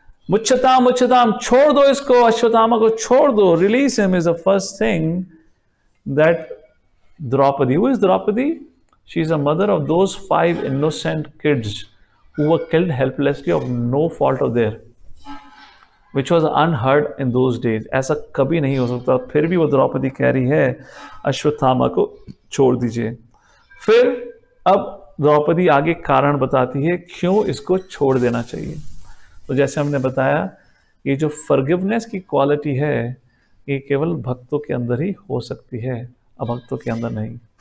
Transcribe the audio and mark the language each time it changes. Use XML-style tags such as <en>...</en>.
<hi>मुच्यताम, छोड़ दो इसको, अश्वत्थामा को छोड़ दो.</hi> <en>Release him is the first thing that Draupadi. Who is Draupadi? She is a mother of those 5 innocent kids who were killed helplessly of no fault of theirs, which was unheard in those days.</en> <hi>ऐसा कभी नहीं हो सकता. फिर भी वो द्रौपदी कह रही है अश्वत्थामा को छोड़ दीजिए. फिर अब द्रौपदी आगे कारण बताती है क्यों इसको छोड़ देना चाहिए. तो जैसे हमने बताया, ये जो फॉरगिवनेस की क्वालिटी है, ये केवल भक्तों के अंदर ही हो सकती है, अभक्तों के अंदर नहीं.</hi>